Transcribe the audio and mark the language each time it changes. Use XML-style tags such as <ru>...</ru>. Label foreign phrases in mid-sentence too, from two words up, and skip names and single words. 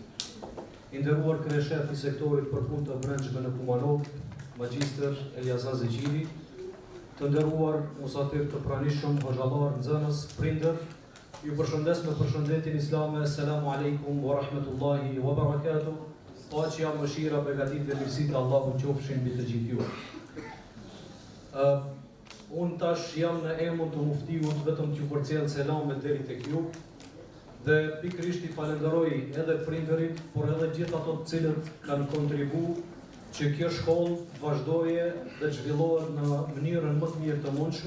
<sq>I nderuar kryeshef i sektorit për punë të brendshme në Kumanov, Magjistër Ilyasa Zeqiri, të nderuar musafir të pranishëm, hoxhallar, nxënës, prindër, ju përshëndes me përshëndetjen islame,</sq> <ar>السلام عليكم ورحمة الله وبركاته.</ar> <sq>Paqja, mëshira, begatitë dhe mirësitë e Allahut qofshin mbi të gjithë ju. Unë tash jam në emër të muftiut vetëm t'ju përcjell selamet deri tek ju dhe pikërisht i falenderoj edhe prindërit, por edhe gjithë ato të cilët kanë kontribuar që kjo shkollë vazhdoje dhe zhvillohet në mënyrën më të mirë të mundshme.</sq>